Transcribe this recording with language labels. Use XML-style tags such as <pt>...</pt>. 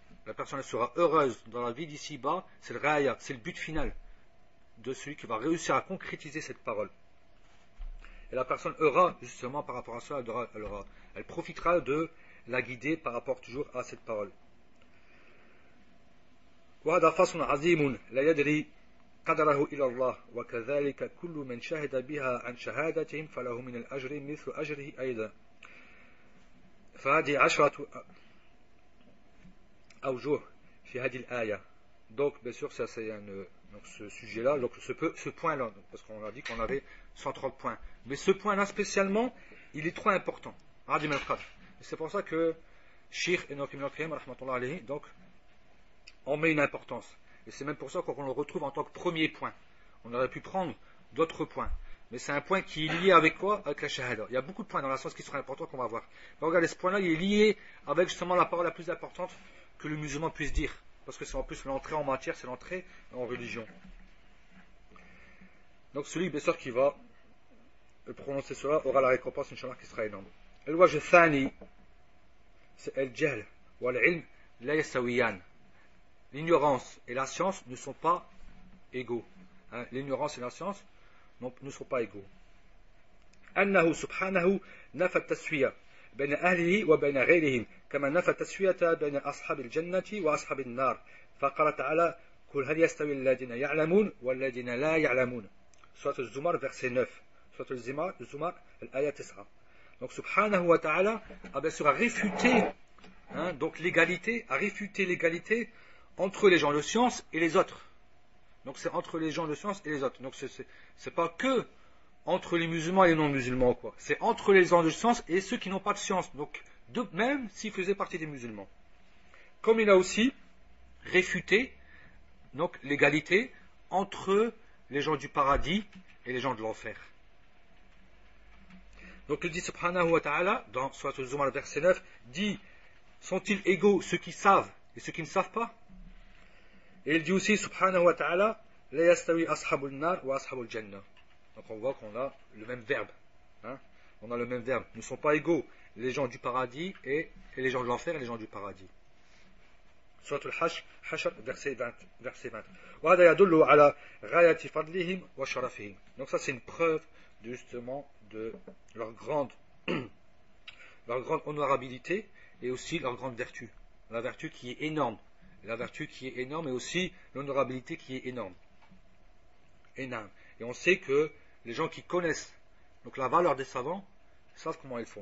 <fr>la personne sera heureuse dans la vie d'ici-bas, c'est le raya, c'est le but final de celui qui va réussir à concrétiser cette parole. Et la personne aura, justement, par rapport à ça, elle profitera de la guider par rapport toujours à cette parole.</fr> <ar>وهذا فصل عظيم لا يدري قدره إلى الله وكذلك كل من شهد بها عن شهادتهم فله من الأجر مثل أجره أيضا فهذه 10 أوجه في هذه الآية.</ar> <fr>Donc bien sûr ça c'est donc ce sujet là, donc ce point là, parce qu'on a dit qu'on avait 130 points, mais ce point là spécialement il est trop important. C'est pour ça que Cheikh Enoch Ibn al-Qayyim rahmatullah alayhi, donc on met une importance. Et c'est même pour ça qu'on le retrouve en tant que premier point. On aurait pu prendre d'autres points. Mais c'est un point qui est lié avec quoi? Avec la shahada. Il y a beaucoup de points dans la science qui seraient importants qu'on va voir. Mais regardez, ce point-là, il est lié avec justement la parole la plus importante que le musulman puisse dire. Parce que c'est en plus l'entrée en matière, c'est l'entrée en religion. Donc celui, bien sûr, qui va prononcer cela aura la récompense, Inch'Allah, qui sera énorme.</fr> <ar>El-wajh thani,</ar> <fr>c'est</fr> <ar>el-jahl. Wal-ilm la yasawiyan.</ar> <fr>L'ignorance et la science ne sont pas égaux. L'ignorance et la science ne sont pas égaux.</fr> <ar>أنه سبحانه نفى التسوية بين أهله وبين غيرهم كما نفى التسوية بين أصحاب الجنة وأصحاب النار فقال تعالى قل هل يستوي الذين يعلمون والذين لا يعلمون.</ar> <fr>Sourate al-Zumar verset 9. Sourate al-Zumar l'ayat 9. Donc subhanahu wa ta'ala a bien sûr réfuté donc l'égalité, a réfuté l'égalité entre les gens de science et les autres. Donc c'est entre les gens de science et les autres. Donc c'est pas que entre les musulmans et les non-musulmans, quoi. C'est entre les gens de science et ceux qui n'ont pas de science. Donc même s'ils faisaient partie des musulmans. Comme il a aussi réfuté donc l'égalité entre les gens du paradis et les gens de l'enfer. Donc il dit subhanahu wa ta'ala dans Sourate al-Zumar verset 9, dit sont-ils égaux ceux qui savent et ceux qui ne savent pas? Et il dit aussi, subhanahu wa ta'ala,</fr> <ar>la yastawi ashabul nar wa ashabul jannah.</ar> <fr>Donc on voit qu'on a le même verbe. On a le même verbe. Nous ne sommes pas égaux, les gens du paradis et les gens de l'enfer et les gens du paradis. Surat al-Hashr, verset 20.</fr> <ar>وهذا يدل على غاية فضلهم وشرفهم.</ar> <fr>Donc ça c'est une preuve justement de leur grande honorabilité et aussi leur grande vertu. La vertu qui est énorme. La vertu qui est énorme et aussi l'honorabilité qui est énorme. Énorme. Et on sait que les gens qui connaissent donc la valeur des savants savent comment ils font.</fr>